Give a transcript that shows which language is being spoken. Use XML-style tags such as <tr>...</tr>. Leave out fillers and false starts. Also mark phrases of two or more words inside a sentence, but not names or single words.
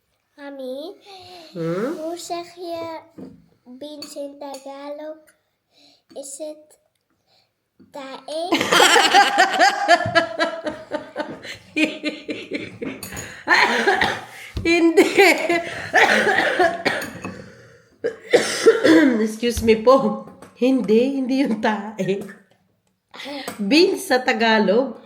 <nl>Mami, hoe zeg je beans in Tagalog? Is het tae?</nl> <tl>Hindi.</tl> <en>Excuse me po.</en> <tl>Hindi yung tae. Beans sa Tagalog?</tl>